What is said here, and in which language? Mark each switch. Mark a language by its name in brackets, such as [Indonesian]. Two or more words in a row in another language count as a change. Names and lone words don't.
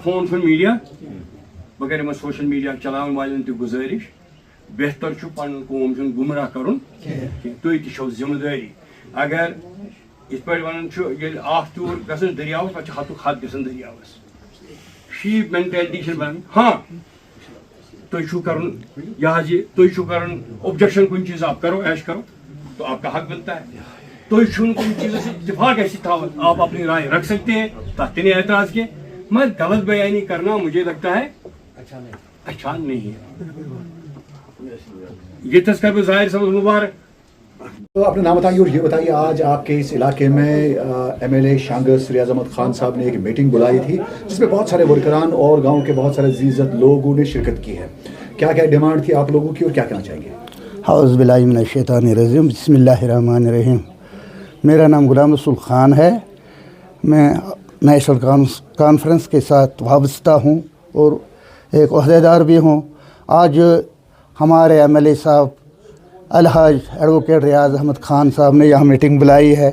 [Kashmiri] فون چھُنہٕ میٖڈیا بہٕ کَرٕ یِمن [English] social media [Kashmiri] چلاون والٮ۪ن تہِ گُزٲرِش بہتر چھُ پنُن قوم چھُنہٕ گُمراہ کرُن کینٛہہ تُہۍ تہِ چھو ذمہٕ دٲری اگر یِتھ پٲٹھۍ وَنان چھُ ییٚلہِ اکھ تیوٗر گژھان دٔریاوس پتہٕ چھُ ہتُک ہتھ گژھان دٔریاوس [English] sheep mentality [Kashmiri] چھنہٕ بنان ہاں تُہۍ چھُو کرُن یہِ حظ یہِ تُہۍ چھُو کرُن اوبجیکشن کُنہِ چیٖز [Urdu] آپ کرو ایش کرو تو آپ کا حق بنتا ہے [Kashmiri] تُہۍ چھُو نہٕ کُنہِ چیٖزس سۭتۍ اتفاق اَسہِ تھاوان [Urdu] آپ اپنی رائے رکھ سکتے ہیں [Kashmiri] تتھ تہِ نہیں اعتراض کینٛہہ [Urdu] مگر غلط بیانی کرنا مجھے لگتا ہے اچھا نہیں ہے ये तस्कर ज़ाहिर समझ मुबारक। تو اپنا نام بتائیے اور یہ بتائیے، آج آپ کے اس علاقے میں MLA شانگس ریاض احمد خان صاحب نے ایک میٹنگ بلائی تھی جس میں بہت سارے ورکران اور گاؤں کے بہت سارے عزیزت لوگوں نے شرکت کی ہے. کیا کیا ڈیمانڈ تھی آپ لوگوں کی اور کیا کہنا چاہیں گے? [Arabic] أعوذ بالله من الشيطان الرجيم، بسم الله الرحمن الرحيم. [Urdu] میرا نام غلام رسول خان ہے۔ میں نیشنل کانفرنس کے ساتھ وابستہ ہوں اور ایک عہدیدار بھی ہوں. آج ہمارے MLA صاحب الحاج ایڈووکیٹ ریاض احمد خان صاحب نے یہاں میٹنگ بلائی ہے.